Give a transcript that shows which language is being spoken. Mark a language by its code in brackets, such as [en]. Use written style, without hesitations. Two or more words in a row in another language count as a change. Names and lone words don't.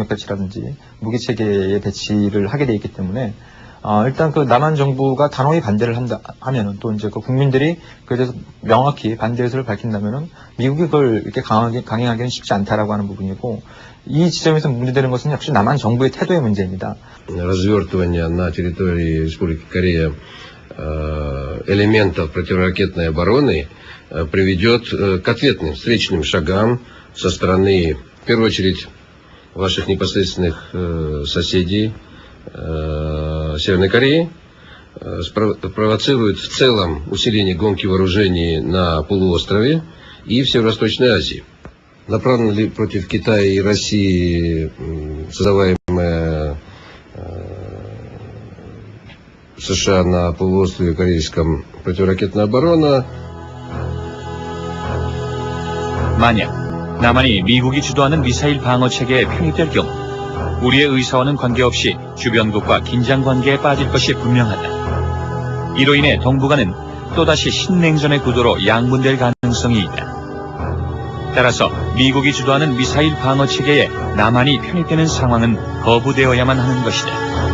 [ko] 배치라든지 무기 체계의 배치를 하게 돼 있기 때문에 일단 그 남한 정부가 단호히 반대를 하면은 또 이제 그 국민들이 그에 대해서 명확히 반대 의사를 밝힌다면은 미국이 그걸 이렇게 강행하기는 쉽지 않다라고 하는 부분이고 이 지점에서 문제되는 것은 역시 남한 정부의 태도의 문제입니다. [ru] Развертывание на территории Республики Корея элементов противоракетной обороны приведет к ответным встречным шагам со стороны, в первую очередь, ваших непосредственных соседей Северной Кореи, провоцирует в целом усиление гонки вооружений на полуострове и в Северо-Восточной Азии. Направлена ли против Китая и России создаваемая США на полуострове корейском противоракетная оборона? [ko] 만약 남한이 미국이 주도하는 미사일 방어 체계에 편입될 경우 우리의 의사와는 관계없이 주변국과 긴장 관계에 빠질 것이 분명하다. 이로 인해 동북아는 또다시 신냉전의 구도로 양분될 가능성이 있다. 따라서 미국이 주도하는 미사일 방어 체계에 남한이 편입되는 상황은 거부되어야만 하는 것이다.